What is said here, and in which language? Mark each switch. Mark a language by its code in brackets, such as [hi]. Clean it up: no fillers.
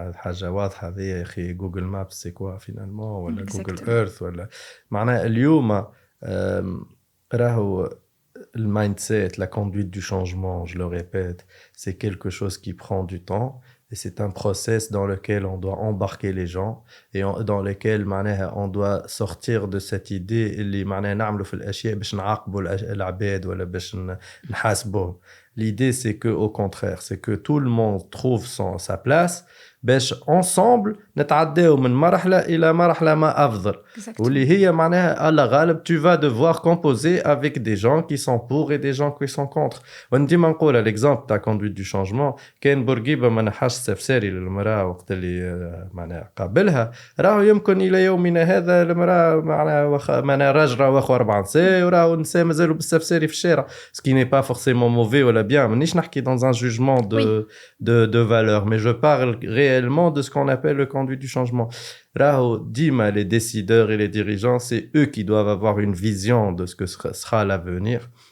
[ar] حاجة واضحة هذه يا أخي جوجل مابس سي كوا فينالمون ولا جوجل إيرث ولا معناها اليوم راهو [fr] le mindset, la conduite du changement, je le répète, c'est quelque chose qui prend du temps et c'est un process dans lequel on doit embarquer les gens et dans lequel on doit sortir de cette idée [ar] اللي نعملوا في الأشياء باش نعاقبوا العباد ولا باش نحاسبوهم. [fr] L'idée c'est que au contraire, c'est que tout le monde trouve sa place باش ensemble [ar] نتعداو من مرحلة إلى مرحلة ما أفضل. واللي هي معناها على غالب [fr] tu vas devoir composer avec des gens qui sont pour et des gens qui sont contre. [ar] ونديما نقول l'exemple تاع conduite du changement كان بورقيبة ما نحاش استفساري للمرأة وقت اللي معناها قابلها راهو يمكن إلى يومنا هذا المرأة معناها معناها راجل واخو 4 نساء وراهو النساء مازالوا باستفساري في الشارع [fr] ce qui n'est pas forcément mauvais [ar] ولا bien مانيش نحكي [fr] dans un jugement de valeur mais je parle réellement de ce qu'on appelle le conduite du changement. [ar] Raho, Dima, [fr] les décideurs et les dirigeants, c'est eux qui doivent avoir une vision de ce que sera l'avenir.